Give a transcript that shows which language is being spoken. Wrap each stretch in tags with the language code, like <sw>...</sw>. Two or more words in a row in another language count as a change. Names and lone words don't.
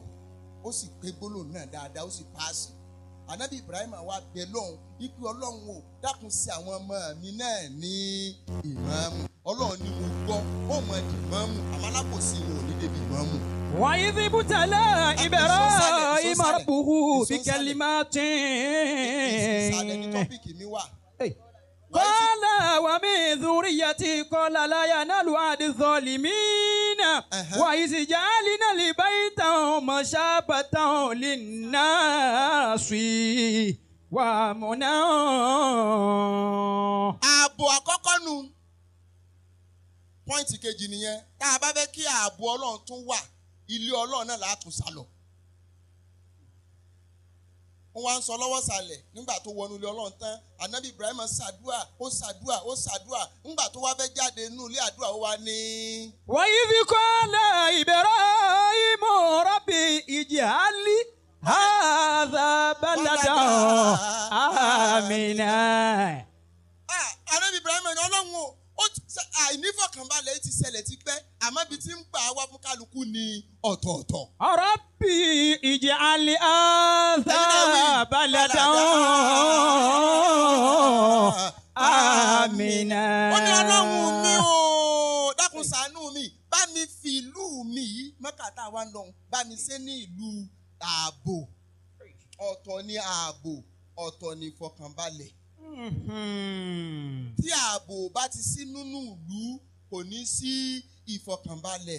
<yo>Ó sì pé gbólóhùn náà dáadáa ó sì páàsì. Ànábì Ibrahim wá bẹ lọ́hùn ikú Ọlọ́run o dákun sí àwọn ọmọ mi náà ní ìmáàmù. Ọlọ́run ni mo gbọ́ ó mọ di ìmáàmù àmọ́ alákòóso wọn ò ní débi ìmáàmù.</yo> <ar>وإذ ابتلى إبراهيم ربه بكلمات.</ar> <yo>Ìsàlẹ̀ ní tọ́pìkì mi wà.</yo> <ar>قال ومن ذريتي قال لا ينال عهدي الظالمين. وإذ جعلنا البيت مثابة للناس وأمنا.</ar> <yo>Ààbò àkọ́kọ́ nu. Pọ́ìntì kejì nìyẹn. Tá a bá fẹ́ kí ààbò Ọlọ́run tún wà, ilé Ọlọ́run náà là á tún sálọ. Wọ́n wá ń sọ lọ́wọ́ sàlẹ̀ nígbà tó wọnú ilé Ọlọ́run tán. Ànábì Ibrahim ṣàdúà, ó ṣàdúà, ó ṣàdúà. Nígbà tó wá fẹ́ jáde nínú ilé àdúrà ó wá ní.</yo> <ar>وإذ قال إبراهيم رب اجعل هذا بلدا آمنا.</ar> <yo>Ànábì Ibrahim ní Ọlọ́run o. Àìnífọ̀kànbalẹ̀ ti ṣẹlẹ̀ ti pẹ́ àmọ́ ibi tí ń gbà wá fún kálukú ni ọ̀tọ̀ọ̀tọ̀.</yo> <ar>رب اجعل هذا بلدا آمنا.</ar> <yo>Ó ní Ọlọ́run mi o dákun ṣàánú mi bá mi fi ìlú mi yìí Mẹ́kà tá a wá ń lọ bá mi ṣe ní ìlú ààbò. Ọ̀tọ̀ ni ààbò ọ̀tọ̀ ni ìfọ̀kànbalẹ̀. Tí ààbò bá ti sí nínú ìlú kò ní sí ìfọ̀kànbalẹ̀.</yo>